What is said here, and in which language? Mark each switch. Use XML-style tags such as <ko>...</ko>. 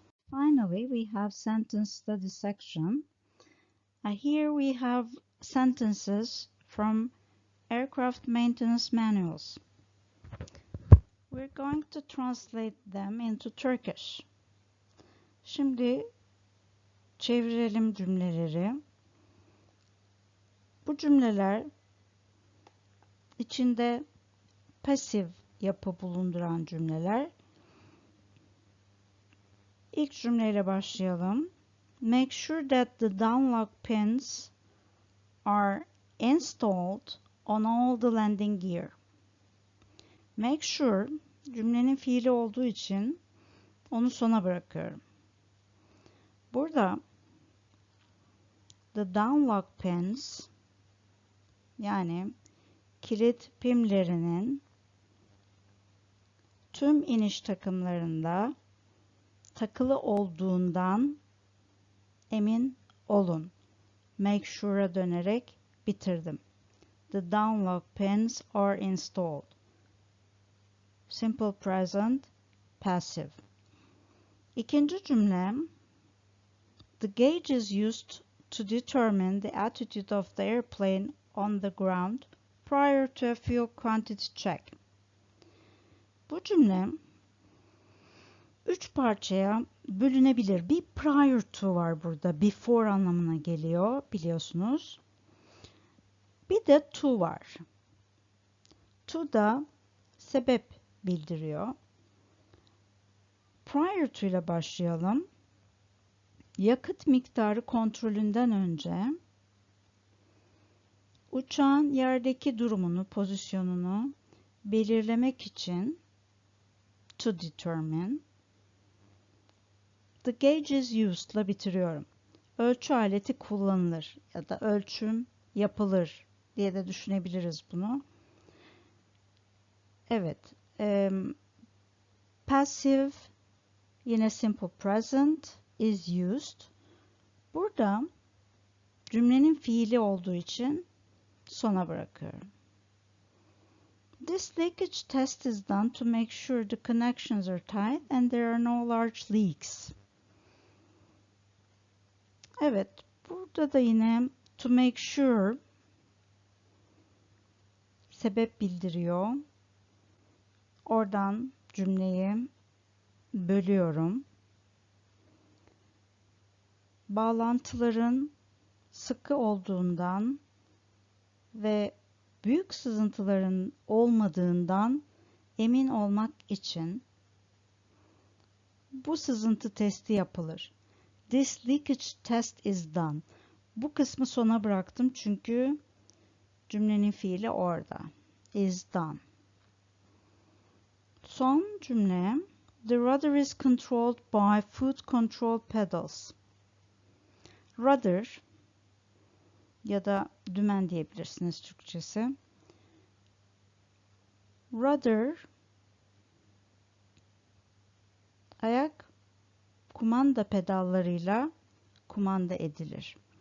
<en>Finally, we have sentence study section. Here we have sentences from aircraft maintenance manuals. We're going to translate them into Turkish.</en> <tr>Şimdi çevirelim cümleleri. Bu cümleler içinde pasif yapı bulunduran cümleler. İlk cümleyle başlayalım.</tr> <en>Make sure that the downlock pins are installed on all the landing gear.</en> <tr>Make sure cümlenin fiili olduğu için onu sona bırakıyorum. Burada</tr> <en>the downlock pins</en> <tr>yani kilit pimlerinin tüm iniş takımlarında takılı olduğundan emin olun. Make sure'a dönerek bitirdim.</tr> <en>The downlock pins are installed. Simple present, passive.</en> <tr>İkinci cümle.</tr> <en>The gauge is used to determine the attitude of the airplane on the ground prior to a fuel quantity check.</en> <tr>Bu cümle 3 parçaya bölünebilir. Bir prior to var burada. Before anlamına geliyor biliyorsunuz. Bir de to var. To da sebep bildiriyor. Prior to ile başlayalım. Yakıt miktarı kontrolünden önce uçağın yerdeki durumunu, pozisyonunu belirlemek için</tr> <en>to determine. The gauge is used</en> <tr>ile bitiriyorum. Ölçü aleti kullanılır ya da ölçüm yapılır diye de düşünebiliriz bunu. Evet.</tr> <en>Passive yine simple present is used.</en> <tr>Burada cümlenin fiili olduğu için sona bırakıyorum.</tr> <en>This leakage test is done to make sure the connections are tight and there are no large leaks.</en> <tr>Evet, burada da yine</tr> <en>to make sure</en> <tr>sebep bildiriyor. Oradan cümleyi bölüyorum. Bağlantıların sıkı olduğundan ve büyük sızıntıların olmadığından emin olmak için bu sızıntı testi yapılır.</tr> <en>This leakage test is done.</en> <tr>Bu kısmı sona bıraktım çünkü cümlenin fiili orada.</tr> <en>Is done.</en> <tr>Son cümle.</tr> <en>The rudder is controlled by foot control pedals.</en> <tr>Rudder ya da dümen diyebilirsiniz Türkçesi. Rudder ayak kumanda pedallarıyla kumanda edilir.</tr>